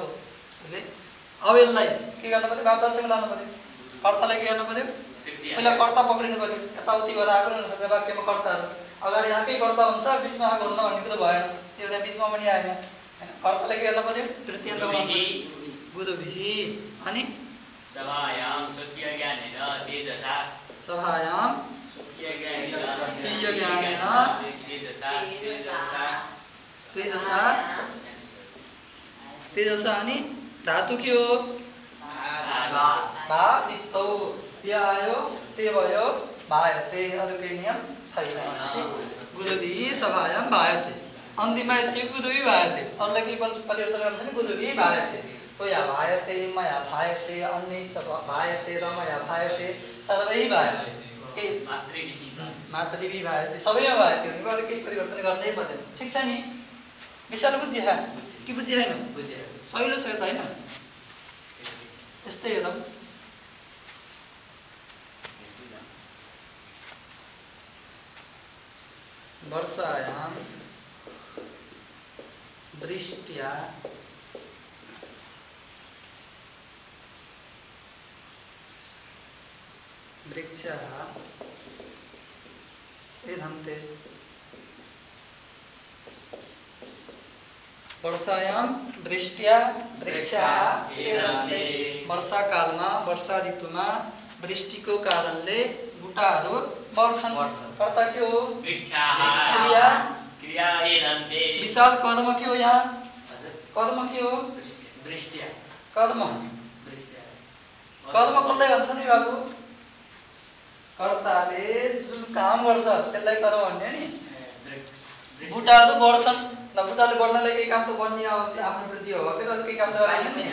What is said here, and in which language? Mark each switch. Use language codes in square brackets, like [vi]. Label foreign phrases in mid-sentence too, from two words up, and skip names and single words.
[ne] त्यसैले अब यसलाई के गर्नु पर्यो? भाववाच्यमा लानु पर्यो। कर्तालाई के गर्नु पर्यो? पहिला कर्ता पक्रिनु पर्यो। यताउति भएर आएको हुनसक्छ वाक्यमा कर्ताहरू, अगाडि आएकै कर्ता हुन्छ, बिचमा आएको हुन्न भन्ने कुरो भएन। त्यो त बिचमा पनि आएन, हैन? कर्तालाई के गर्नु पर्यो? तृतीयान्त गुरुभिः। अनि [sa] सभायां स्वकीय ज्ञानेन तेजसा, सभायां स्वकीय ज्ञानेन तेजसा, तेजसा तेजसा। [ne] अनि धातु के हो? [sa] भा दिप्तौ। [ne] त्यो आयो, ते भयो, भायते। अरू केही नियम छैन। [sa] गुरुभिः सभायां भायते। [ne] अन्तिममा यति [sa] गुरुभिः भायते। [ne] अरूलाई केही परिवर्तन गर्नु छैन। [sa] गुरुभिः भायते, त्वया भायते, मया भायते, अन्यैः भायते, र मया भायते, सर्वैः भायते। [ne] केही [sa] मातृभिः भायते, [ne] सबैमा भायते हुने भयो। केही परिवर्तन गर्नै पर्दैन। ठिक छ नि? विषय बुझिए कि बुझिएन? सहिलो छ त, हैन? यस्तै हेरौँ। [sa] वर्षायां वृष्ट्या वृक्षाः एधन्ते। वर्षायां वृष्ट्या वृक्षाः एधन्ते। [ne] वर्षा कालमा वर्षा ऋतुमा वृष्टिको कारणले बुटाहरू बढ्छन्। कर्ता के हो? वृक्षाः। क्रिया क्रिया एधन्ते। विशाल कर्म के हो यहाँ? कर्म के हो? वृष्ट्या। कर्म कर्म कसलाई भन्छन् नि बाबु? कर्ताले जुन काम गर्छ त्यसलाई कर्म भन्ने नि। बुटाहरू बढ्छन् न, बुटाले बढ्नलाई केही काम त गर्ने आफ्नो वृद्धि हो के त, केही काम त गराएन नि।